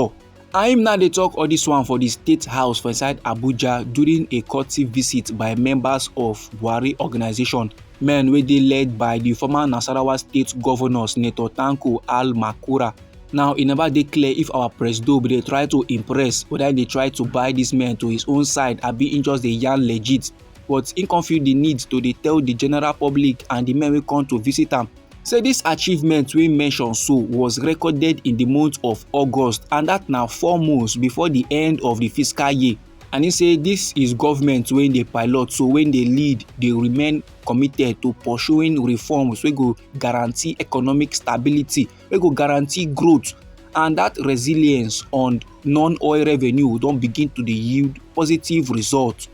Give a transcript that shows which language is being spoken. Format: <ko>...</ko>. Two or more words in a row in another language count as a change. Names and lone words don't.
<pcm>And him now dey talk all this one for the State House for inside Abuja during a courtesy visit by members of Buhari organization, men wey dey led by the former Nasarawa State Governor Senator Tanko Al-Makura. Now e never dey clear if our presido dey try to impress, whether dey try to buy this men to his own side abi im just dey yarn legit, but im come feel the need to dey tell the general public and the men wey come to visit am say this achievement wey mention so was recorded in the month of August, and that na 4 months before the end of the fiscal year. And he say this is government wey dey pilot, so when they lead, they remain committed to pursuing reforms wey go guarantee economic stability, wey go guarantee growth, and that resilience on non-oil revenue don begin to dey yield positive results.</pcm>